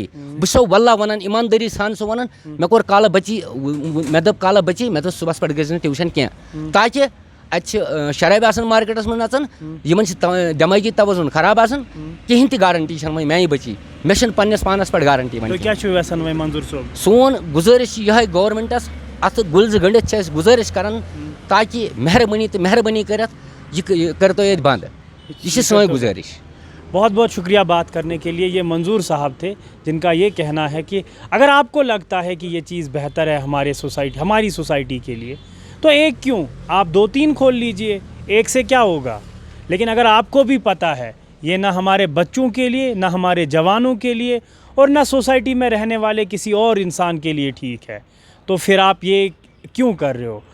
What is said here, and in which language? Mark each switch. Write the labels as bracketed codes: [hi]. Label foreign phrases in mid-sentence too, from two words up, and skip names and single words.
[ks] بہٕ چھُسو واللہ وَنان, ایٖماندٲری سان چھُسو وَنان. مےٚ کوٚر کالہٕ بٔچی, مےٚ دوٚپ کالہٕ بٔچی, مےٚ دوٚپ صُبحس پٮ۪ٹھ گٔژھۍ نہٕ ٹیوٗشَن کینٛہہ, تاکہِ شراب آسان مارکیٹس من نژان یمن دماغی توازن خراب آسان کہین تہ گارنٹی چھنہ میانہ بچی مے چھن پننس پانس پٮ۪ٹھ گارنٹی تو کیا چھو یژھان وۄنۍ منظور صٲب؟ سون گزارش چھِ یِہے گورمنٹس اتھ گُلزٕ گٔنڈِتھ چھِ أسۍ گزارش کران تاکہ مہربانی کٔرِتھ یہ کٔرتو ییٚتہِ بند یہ چھِ سٲنۍ گزارش. [ur] بہت بہت شکریہ بات کرنے کے لیے. یہ منظور صاحب تھے جن کا یہ کہنا ہے کہ اگر آپ کو لگتا ہے کہ یہ چیز بہتر ہے ہماری سوسائٹی کے لیے تو ایک کیوں آپ 2-3 کھول لیجئے, ایک سے کیا ہوگا. لیکن اگر آپ کو بھی پتہ ہے یہ نہ ہمارے بچوں کے لیے, نہ ہمارے جوانوں کے لیے, اور نہ سوسائٹی میں رہنے والے کسی اور انسان کے لیے ٹھیک ہے, تو پھر آپ یہ کیوں کر رہے ہو؟